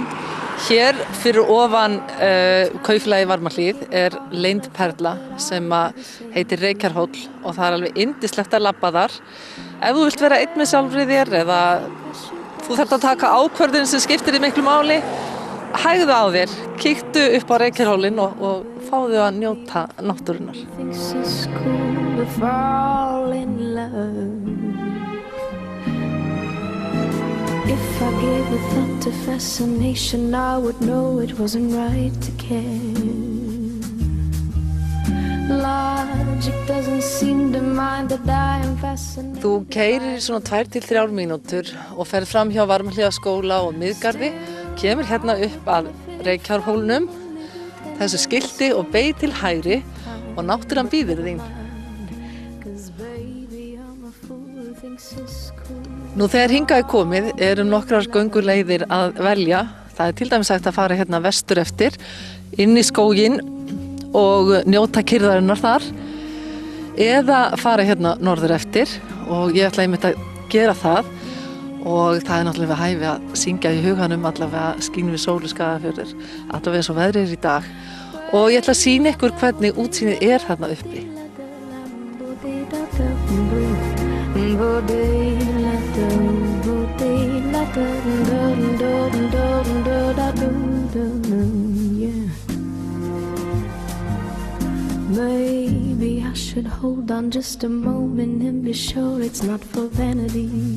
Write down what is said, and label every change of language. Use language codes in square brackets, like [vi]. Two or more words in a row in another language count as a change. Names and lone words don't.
[is] Hér fyrir ofan kaupfélagið Varmahlíð leynd perla sem heitir Reykjarhóll og það alveg yndislegt að labba þar. Ef þú vilt vera einn með sjálfri þér eða þú þarft að taka ákvörðun sem skiptir í miklu máli, hægðu á þér, kíktu upp á Reykjarhólinn og fáðu að njóta náttúrunnar. [en] If I gave a thought to fascination, I would know it wasn't right to care. Logic doesn't seem to mind that I am fascinated. [is] Þú keyrir í svona 2 til 3 mínútur og ferð fram hjá Varmahlíðarskóla og Miðgarði, kemur hérna upp að Reykjarhólnum, þessu skilti og beygð til hægri og náttúran bíður þín. [en] a fool who thinks it's cool. [is] Nú þegar hingað er komið nokkrar gönguleiðir að velja. Það til dæmis hægt að fara hérna vestur eftir, inn í skóginn og njóta kyrrðarinnar þar. Eða fara hérna norður eftir og ég ætla einmitt að gera það. Og það náttúrulega við hæfi að syngja í huganum allavega skín við sólu Skagafjörður, allavega eins og veðrið í dag. Og ég ætla að sýna ykkur hvernig útsýnið þarna uppi. [en] Maybe I should hold on just a moment and be sure it's not for vanity.